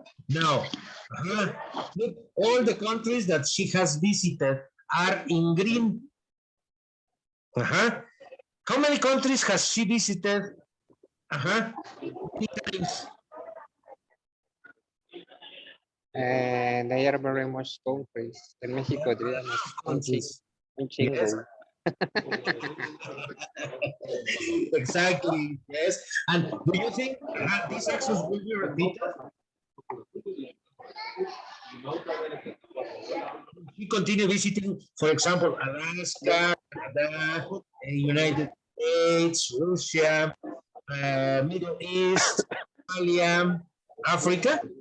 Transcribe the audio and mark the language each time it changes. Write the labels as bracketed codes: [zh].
[en] Now, look, all the countries that she has visited are in green. How many countries has she visited? Many times. And they are very much countries. [es] En México diríamos un chingo. [en] Yes. Exactly, yes. And do you think these actions will be repeated? We continue visiting, for example, Alaska, Canada, United States, Russia, Middle East, Australia, Africa.